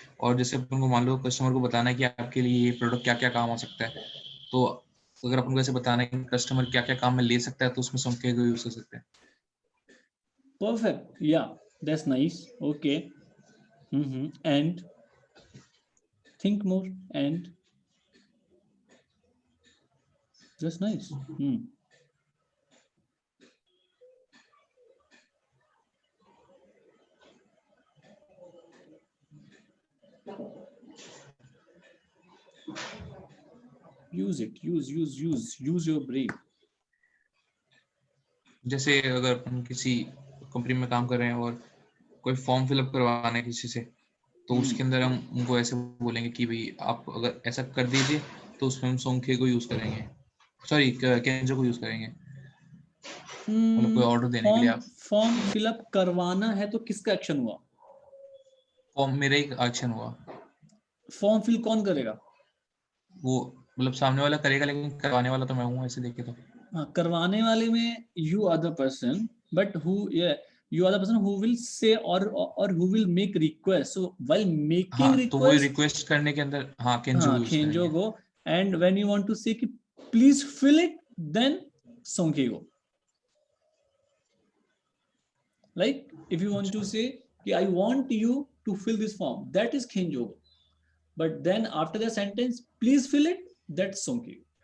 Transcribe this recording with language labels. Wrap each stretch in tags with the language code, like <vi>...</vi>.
<hi>और जैसे अपन को मान लो कस्टमर को बताना है कि आपके लिए ये प्रोडक्ट क्या क्या काम आ सकता है, तो अगर अपन को ऐसे बताना है कि कस्टमर क्या क्या काम में ले सकता है, तो उसमें सोंके को यूज कर सकते हैं.</hi> <en>Perfect. Yeah, that's nice. Okay. And think more and just nice. Use it. Use your brain.</en> <hi>जैसे अगर हम किसी कंपनी में काम कर रहे हैं और कोई फॉर्म फिलअप करवाना है किसी से, तो उसके अंदर हम उनको ऐसे बोलेंगे कि भाई आप अगर ऐसा कर दीजिए, तो उसमें हम सोंखे को यूज करेंगे, सॉरी केंजो को यूज करेंगे, मतलब कोई ऑर्डर देने के लिए। आप फॉर्म फिलअप करवाना है तो किसका एक्शन हुआ? फॉर्म मेरा ही एक्शन हुआ। फॉर्म फिल कौन करेगा? वो मतलब सामने वाला करेगा, लेकिन करवाने वाला तो मैं हूँ, ऐसे देखे तो। हाँ, करवाने वाले में</hi> <en>you are the person, but you are the person who will say or who will make request. So while making request,</en> <hi>तो वो रिक्वेस्ट करने के अंदर केंजो को यूज करेंगे।</hi> <en>go, and when you want to say कि please fill it, then sonke go. Like if you want to say कि I want you to fill this form, that is kenjo. But then after the sentence, please fill it, that's sonke.</en>